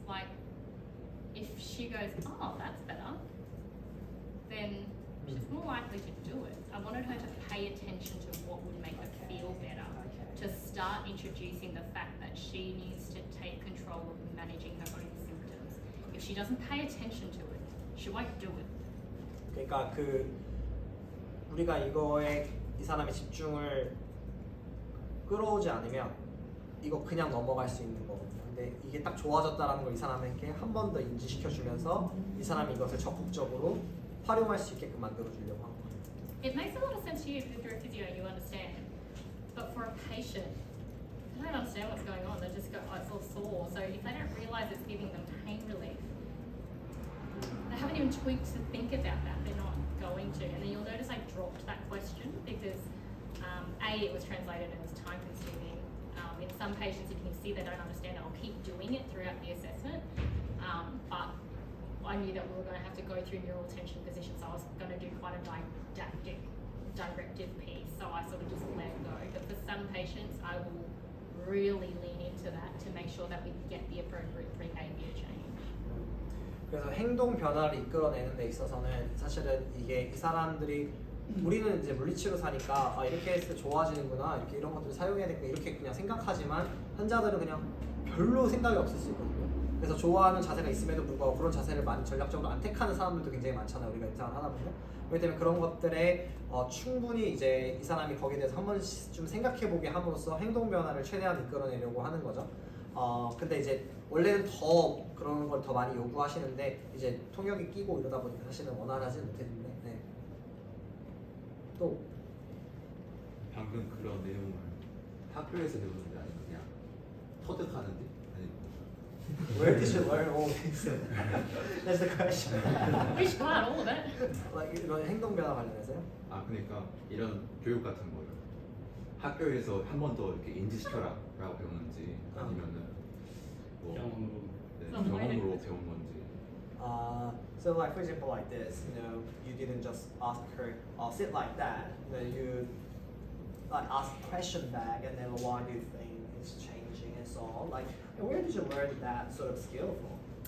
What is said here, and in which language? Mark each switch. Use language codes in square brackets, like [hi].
[en] Like, if she goes, oh, that's better, then she's more likely to do it. I wanted her to pay attention to what would make her feel better, to start introducing the fact that she needs to take control of managing her own symptoms. If she doesn't pay attention to it, she won't do it. [ko] 그러니까 우리가 이거에 이 사람의 집중을 끌어오지 않으면 이거 그냥 넘어갈 수 있는 거거든요. 근데 이게 딱 좋아졌다라는 걸 이 사람에게 한 번 더 인지시켜주면서 이 사람이 이것을 적극적으로 활용할 수 있게끔 만들어주려고 한 거예요. [en] It makes a lot of sense to you if you're a physio and you understand. But for a patient, they don't understand what's going on. They just go, oh, it's all sore. So if they don't realise it's giving them pain relief, they haven't even tweaked to think about that. They're not going to. And then you'll notice I dropped that question because A, it was translated and it's time consuming. In some patients, if you can see they don't understand it, I'll keep doing it throughout the assessment. But I knew that we were going to have to go through neural tension position, so I was going to do quite a didactic, directive piece. So I sort of just let it go. But for some patients, I will really lean into that to make sure that we get the appropriate behavior change. [ko] 그래서 행동 변화를 이끌어내는 데 있어서는 사실은 이게 이 사람들이 우리는 이제 물리치료사니까 아, 이렇게 했을 때 좋아지는구나, 이렇게 이런 것들을 사용해야 되겠구나 이렇게 그냥 생각하지만 환자들은 그냥 별로 생각이 없을 수 있거든요. 그래서 좋아하는 자세가 있음에도 불구하고 그런 자세를 많이 전략적으로 안 택하는 사람들도 굉장히 많잖아요. 우리가 임상을 하다 보면. 그렇기 때문에 그런 것들에 충분히 이제 이 사람이 거기에 대해서 한 번쯤 생각해보게 함으로써 행동 변화를 최대한 이끌어내려고 하는 거죠. 근데 이제 원래는 더 그런 걸 더 많이 요구하시는데 이제 통역이 끼고 이러다 보니까 사실은 원활하지 못했는데. 네. 또 방금 그런 내용을 학교에서 배우는 게 아니고 그냥 터득하는데? 아니 [en] Where did you learn all this? That's the question. Which part? All of it? [ko] Like 이런 행동 변화 관련해서요? 아 그러니까 이런 교육 같은 거를 학교에서 한 번 더 이렇게 인지시켜라 라고 배우는지 아니면은 뭐 경험으로. 네, 경험으로 배운 건지. [en] So like for example like this, you know, you didn't just ask her, sit like that. Then you like ask a question back, and then why do you think it's changing and so on? Like, where did you learn that sort of skill from?